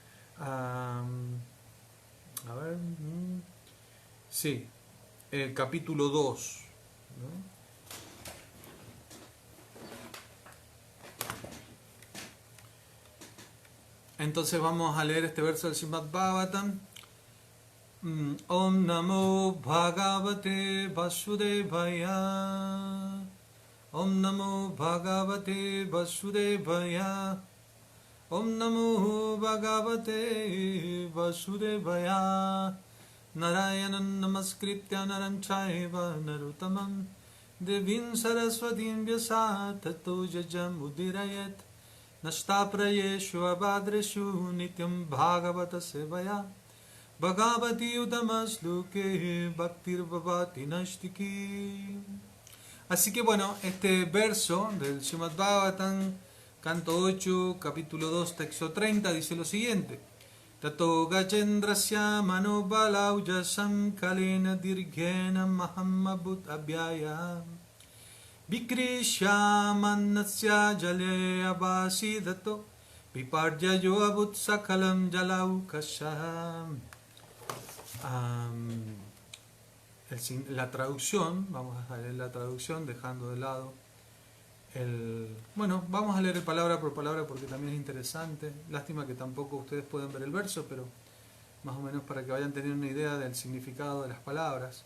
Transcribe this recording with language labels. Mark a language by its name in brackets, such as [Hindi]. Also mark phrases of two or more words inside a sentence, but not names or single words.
[Spanish] Sí, el capítulo 2, ¿no? Entonces vamos a leer este verso del Srimad Bhagavatam. [Sanskrit] ॐ नमो भगवते वासुदेवाय. ॐ नमो भगवते वासुदेवाय. ॐ नमो भगवते वासुदेवाय. नारायणन् नमस्कृत्य नरं चैव नरुत्तमम् देवीं सरस्वतीं व्यास ततो जजम् उदीरयेत् नष्टप्रायेषु अभद्रेषु नित्यं भागवत सेवया भगवति उदमश्लुके भक्तिर् भवति नष्टिकी. [Spanish] Así que bueno, este verso del Srimad Bhagavatam, canto 8, capítulo 2, texto 30, dice lo siguiente: [Sanskrit] ततो गजेन्द्रस्य मनोबलौज कालेन दीर्घेन महामभूत् अभ्यय विकृष्य मनस्य जले अबसि दतो विपर्ज योअबुत् सकलम् जलौ कशम्. [Spanish] La traducción, vamos a leer la traducción dejando de lado bueno, vamos a leer palabra por palabra porque también es interesante. Lástima que tampoco ustedes pueden ver el verso, pero más o menos para que vayan teniendo una idea del significado de las palabras.